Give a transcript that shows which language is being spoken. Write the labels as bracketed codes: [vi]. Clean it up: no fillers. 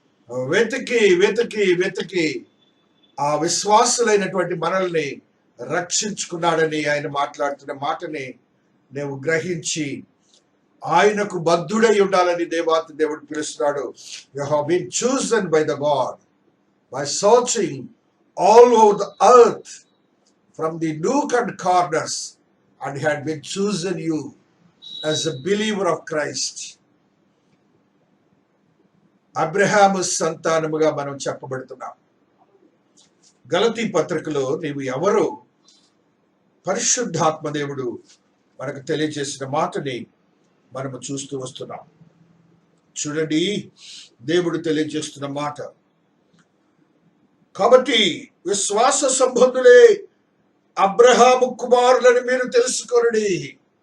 [te] వెతికి వెతికి వెతికి ఆ విశ్వాసులైనటువంటి మనల్ని రక్షించుకున్నాడని ఆయన మాట్లాడుతున్న మాటని నేను గ్రహించి ఆయనకు బద్ధుడై ఉండాలని దేవాతి దేవుడు పిలుస్తున్నాడు. [en] You have been chosen by the God by searching all over the earth from the nook and corners and had been chosen you as a believer of Christ. [te] Abraham సంతానముగా మనం చెప్పబడుతున్నాం. గలతీ పత్రికలో నీవు ఎవరు పరిశుద్ధాత్మ దేవుడు మనకు తెలియజేసిన మాటని మనము చూస్తూ వస్తున్నాం. చూడండి, దేవుడు తెలియజేస్తున్న మాట. కాబట్టి విశ్వాస సంబంధులే అబ్రహాము కుమారులని మీరు తెలుసుకోండి.